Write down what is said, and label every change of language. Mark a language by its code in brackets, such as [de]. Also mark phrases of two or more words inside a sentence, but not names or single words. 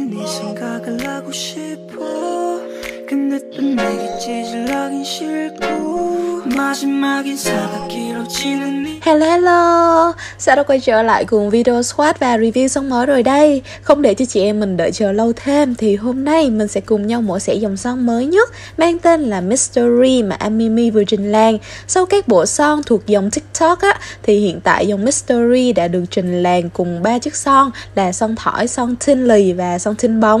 [ko] 생각을 하고 싶어 근데 또 내게 찌질하긴 싫고 마지막인 사각기로 지는 [vi] Hello, sao đã quay trở lại cùng video swatch và review son mới rồi đây. Không để cho chị em mình đợi chờ lâu thêm thì hôm nay mình sẽ cùng nhau mổ xẻ dòng son mới nhất mang tên là Mystery mà Amimi vừa trình làng. Sau các bộ son thuộc dòng TikTok á, thì hiện tại dòng Mystery đã được trình làng cùng 3 chiếc son là son thỏi, son tinh lì và son tinh bóng.